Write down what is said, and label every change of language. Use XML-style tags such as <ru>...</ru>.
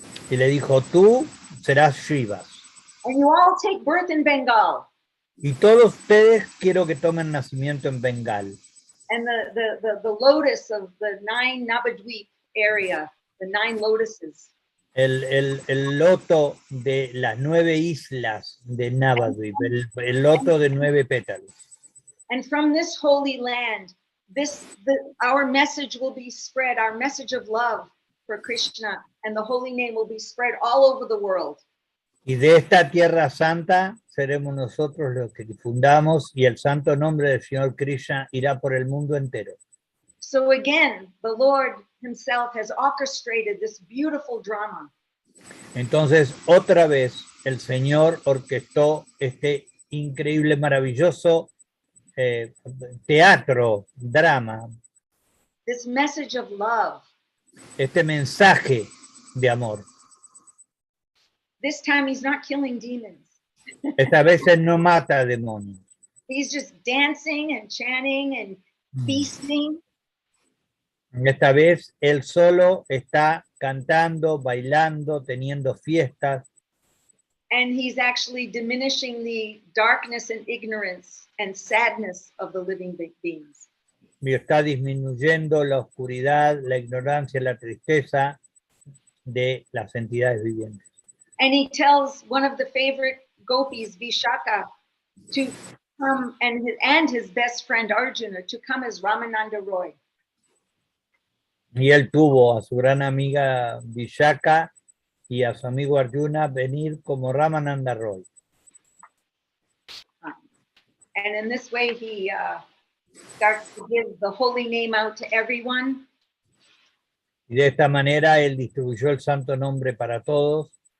<es>Y le dijo, tú serás Shrivas.</es> <en>And you all take birth in Bengal.</en> <es>Y todos ustedes quiero que tomen nacimiento en Bengal.</es> <en>And the lotus of the 9 Navadvip area, the 9 lotuses.</en> <es>El loto de las 9 islas de Navadvip, el loto de 9 pétalos.</es> <en>And from this holy land, our message will be spread, our message of love for Krishna and the holy name will be spread all over the world.</en> <es>Y de esta tierra santa seremos nosotros los que difundamos y el santo nombre del Señor Krishna irá por el mundo entero.</es> <en>So again, the Lord himself has orchestrated this beautiful drama.</en> <es>Entonces, otra vez, el Señor orquestó este increíble, maravilloso teatro, drama.</es> <en>This message of love.</en> <es>Este mensaje de amor.</es> <en>This time he's not killing demons.</en> <es>Esta vez él no mata demonios.</es> <en>He's just dancing and chanting and feasting.</en> <es>Esta vez él solo está cantando, bailando, teniendo fiestas.</es> <en>And he's actually diminishing the darkness and ignorance and sadness of the living beings.</en> <es>Y está disminuyendo la oscuridad, la ignorancia, la tristeza de las entidades vivientes.</es> <en>And he tells one of the favorite gopis, Vishaka, to come, and his best friend Arjuna to come as Ramananda Roy.</en> <es>Y él tuvo a su gran amiga Vishaka y a su amigo Arjuna venir como Ramananda Roy.</es> <en>And in this way, he starts to give the holy name out to everyone.</en> <es>Y de esta manera él distribuyó el santo nombre para todos.</es>